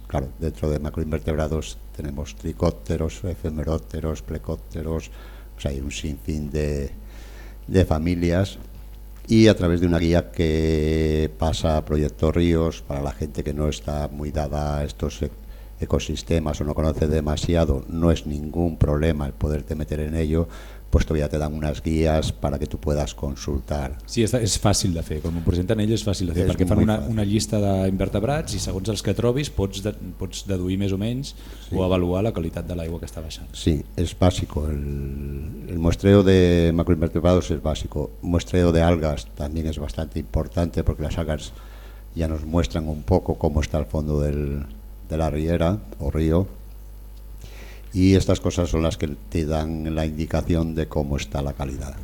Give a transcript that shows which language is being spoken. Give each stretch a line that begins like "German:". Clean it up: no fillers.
Spanish: Claro, dentro de macroinvertebrados tenemos tricópteros, efemerópteros, plecópteros, o sea, hay un sinfín de familias, y a través de una guía que pasa a Proyecto Ríos, para la gente que no está muy dada a estos ecosistemas o no conoce demasiado, no es ningún problema el poderte meter en ello, pues todavía te dan unas guías para que tú puedas consultar.
Catalan: Sí,
Spanish: es fácil de fer, como presentan ellos, es fácil de fer, porque
Catalan: fan una llista de invertebrats y segons els que trobis pots deduir més o menys, sí, o avaluar la qualitat de l'aigua que està baixant.
Spanish: Sí, es básico, el muestreo de macroinvertebrados es básico, muestreo de algas también es bastante importante porque las algas ya nos muestran un poco cómo está el fondo de la riera o río. Y estas cosas son las que te dan la indicación de cómo está la calidad.